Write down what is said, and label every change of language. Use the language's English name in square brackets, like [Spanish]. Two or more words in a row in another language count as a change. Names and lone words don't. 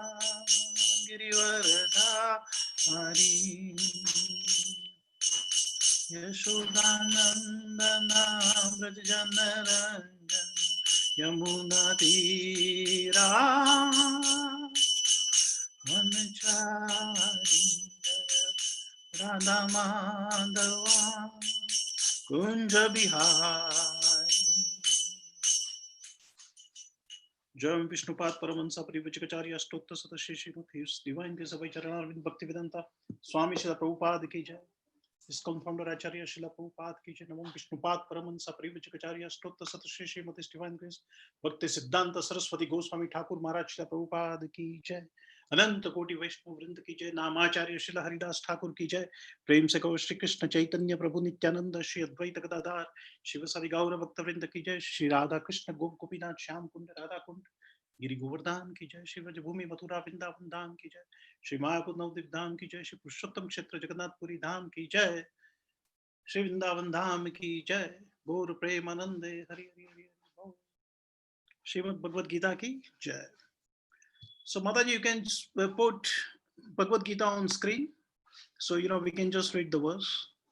[Hindi] Girivaradhari Yashodanandana Brajjana Ranjana Yamuna Tira Vanachari Radha Madhava Kunja Bihari जय विष्णुपाद परमहंस परिव्राजकाचार्य अष्टोत्तर शतश्री श्रीमती [English] His Divine Grace of [Hindi] चरणारविंद भक्तिवेदांत स्वामी श्रील प्रभुपाद की जय. इस्कॉन फाउंडर आचार्य श्रील प्रभुपाद की जय. नमो विष्णुपाद परमहंस परिव्राजकाचार्य अष्टोत्तर शतश्री श्रीमती [English] His Divine Grace [Hindi] भक्ति सिद्धांत सरस्वती गोस्वामी ठाकुर महाराज श्रील प्रभुपाद की जय. अनंत कोटि वैष्णव वृंद की जय. नामाचार्य श्रील हरिदास ठाकुर की जय. प्रेम से कहो श्री कृष्ण चैतन्य प्रभु नित्यानंद श्री अद्वैत गदाधर शिवसादि गौर भक्त वृंद की जय. श्री राधा कृष्ण गोपीनाथ श्याम कुंड राधा कुंड गिरि गोवर्धन की जय. श्री व्रजभूमि मथुरा वृंदावन धाम की जय. श्री मायापुर नवद्वीप धाम की जय. श्री पुरुषोत्तम क्षेत्र जगन्नाथपुरी धाम की जय. श्री वृंदावन धाम की जय. [Bangla] গৌর প্রেমানন্দে হরি হরি হরি. [Hindi] श्रीमद् भगवद गीता की जय. [English] So Mataji, you can put Bhagavad Gita on screen, so we can just read the verse.